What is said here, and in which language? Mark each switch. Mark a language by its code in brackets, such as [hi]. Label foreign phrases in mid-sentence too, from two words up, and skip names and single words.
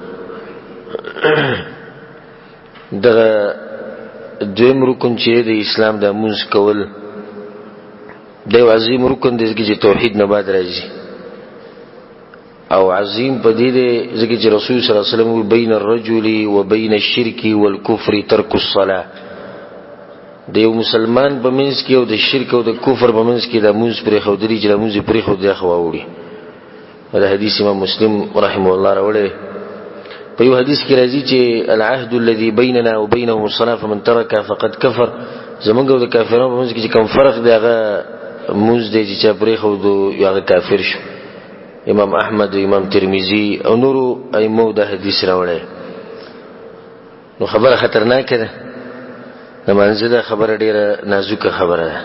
[ps] دغه دویم رکن چې د اسلام د منځ کول دی عظیم رکن دی چې توحید نه بعد راځي، او عظیم په دې دی ځکه چې رسول [ar] صلی الله علیه وسلم بین الرجل وبین الشرك والكفر ترک الصلاه. [ps] د یو مسلمان په منځ کې او د شرک او د کفر په منځ کې د منځ پرې خودري چې د منځ پرې خو دی خواوړي. دا حدیث امام مسلم [ar] رحمه الله [ps] راوړی. په یو حدیث کې راځي چې [ar] العهد الذي بيننا وبينهم الصلاه فمن ترك فقد كفر. [ps] زمونږ او د کافرانو په منځ کې کوم فرق دی هغه منځ دی چې پرې خو دی هغه کافر شو. امام احمد، امام ترمذی او نورو ائمه دا حدیث راوړی. نو خبره خطرناکه ده. د منځ دا خبره ډیره نازکه خبره ده.